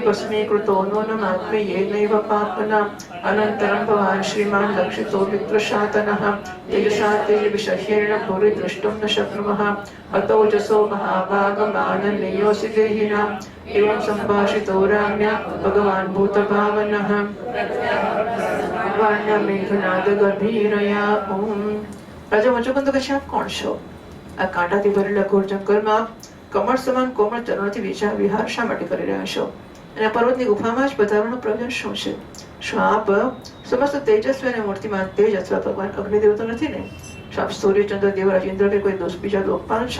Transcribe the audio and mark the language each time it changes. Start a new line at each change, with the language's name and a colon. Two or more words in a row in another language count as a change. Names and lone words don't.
Sanskrit: भस्मीकृतो नूनमात्मीयेनैव पाप्मना अनन्तरं भवान् श्रीमान् लक्षितो विप्रशातनः तेजसा तेजविषह्येण भूरि द्रष्टुं न शक्नुमः अतोजसो महाभागमाननीयोऽसि देहिनाम् एवं संभाषितो राज्ञा भगवान् भूतभावनः वाण्यमेघनादगभीरया ॐ राजा मुचुकुंद
Gujarati: કહે, આપ કોણ છો? આ કાંટાથી ભરેલા ઘોર જંગલમાં કમળ સમાન કોમળ ચરણોથી વિહાર શા માટે કરી રહ્યા છો? અને પર્વતની ગુફામાં જ પધારવાનું પ્રયોજન શું છે? શું આપ સમસ્ત તેજસ્વી અને મૂર્તિમાન તેજ અથવા ભગવાન અગ્નિદેવ તો નથી ને? શું આપ સૂર્યચંદ્ર દેવરાજ ઇન્દ્ર કે કોઈ દોષ બીજા લોકપાલ છો?